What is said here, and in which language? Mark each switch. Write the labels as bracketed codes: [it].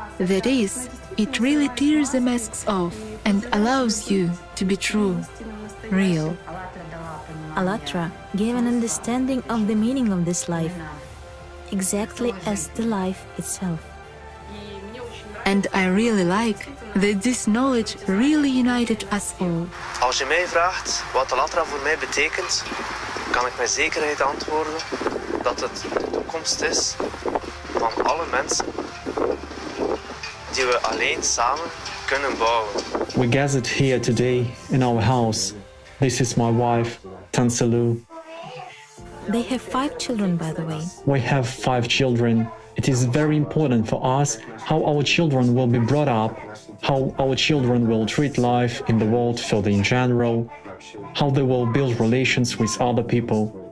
[en] That is, it really tears the masks off and allows you to be true, real. ALLATRA gave an understanding of the meaning of this life, exactly as the life itself. And I really like that this knowledge really united us all. [nl] Als je mij vraagt wat ALLATRA voor mij betekent, kan ik met zekerheid antwoorden dat het de toekomst is van alle mensen die we alleen samen kunnen bouwen. [en] We gathered here today in our house. This is my wife, Tansalu. They have 5 children, by the way. We have 5 children. It is very important for us how our children will be brought up, how our children will treat life in the world further in general, how they will build relations with other people.